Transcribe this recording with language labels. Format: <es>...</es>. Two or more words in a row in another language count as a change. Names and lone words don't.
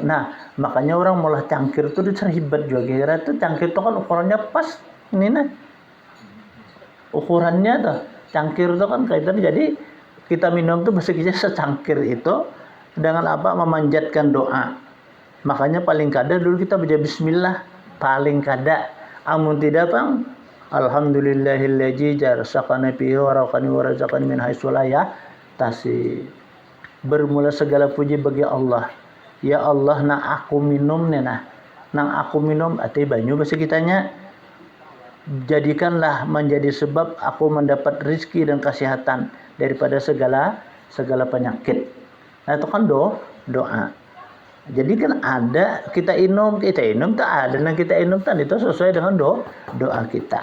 <bjn>Nah makanya orang malah cangkir tuh hebat juga kira tuh cangkir tuh kan ukurannya pas ini nah ukurannya tuh cangkir tuh kan kaitan jadi kita minum tuh meskinya secangkir itu dengan apa memanjatkan doa. Makanya paling kada dulu kita baca bismillah paling kada amun tidak bang</bjn> <ar>الحمد لله الذي جرسقانا فيه وراقني ورزقني من حيث لا يحتسب.</ar> <bjn>Bermula segala puji bagi Allah.</bjn> <ar>يا الله</ar> <bjn>nang aku minum nang aku minum ati banyu bahasa kitanya jadikanlah menjadi sebab aku mendapat rizki dan kesehatan daripada segala penyakit. Nah itu kan doa. Jadi kan ada kita inum tak ada yang kita inum kan itu sesuai dengan doa kita.</bjn>